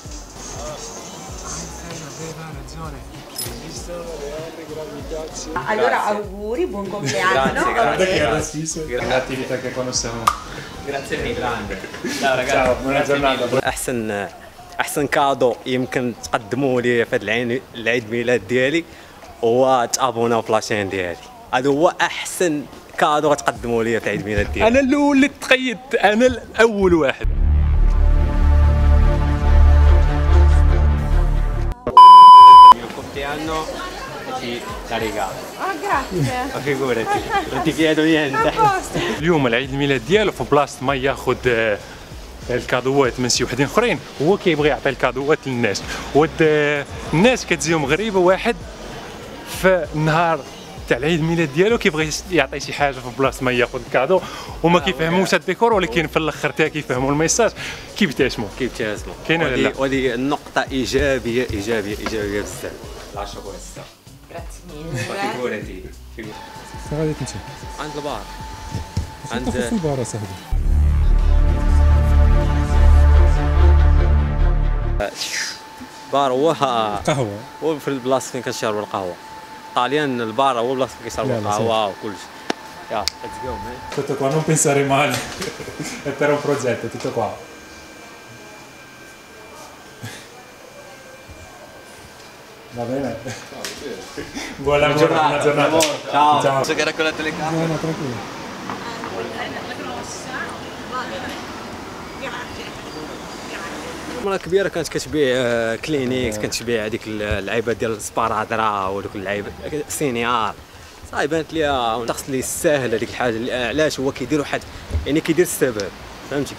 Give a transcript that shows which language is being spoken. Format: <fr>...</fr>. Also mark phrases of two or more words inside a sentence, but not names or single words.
<it>Allora auguri, buon compleanno. l'attività che conosciamo. Grazie mille. Ciao, buona giornata.</it> <ar>احسن كادو يمكن تقدموا لي في هذا العيد ميلاد ديالي هو تابوناو في لاشين ديالي. هذا هو احسن كادو غتقدموا لي في عيد ميلاد ديالي. انا الاول اللي تقيدت، انا الاول واحد.</ar> <it>compleanno ti la regalo. Grazie. Figurati, non ti chiedo niente.</it> <ar>اليوم العيد الميلاد ديالو، في بلاصه ما ياخذ الكادوات من شي وحدين اخرين، هو كيبغي يعطي الكادوات للناس. الناس كتجيهم غريبه، واحد في النهار تاع العيد الميلاد ديالو كيبغي يعطي شي حاجه في بلاصه ما ياخذ الكادو، وما كيفهموش الديكور، ولكن في الاخر تا كيفهموا الميساج كيبتسموا. كاين ولا لا؟ وهذه النقطه ايجابيه بزاف. لا شكرا.</ar> <it>Grazie mille. فيغورتي</it> <ar>غادي تمشي عند البار، في البار صاحبي. بار هو قهوه هو في البلاصه فين كنشربوا القهوه. الطاليان البار هو بلاصه كيشربوا القهوه وكلشي.</ar> <en>Ya let's go man.</en> <it>Tutto qua, non pensare male. È per un progetto, tutto qua. Va bene? Buon lavoro, buona giornata. Ciao. Ciao. So che era con la telecamera. No, tranquillo.</it> <ar>مرة كبيرة كانت كتبيع كلينيكس، كتبيع هذيك اللعيبة ديال السبارادرا ودوك اللعيبة سينيار. صافي بانت ليها شخص اللي يستاهل هذيك الحاجة. علاش هو كيدير واحد يعني كيدير السبب، فهمتي؟</ar>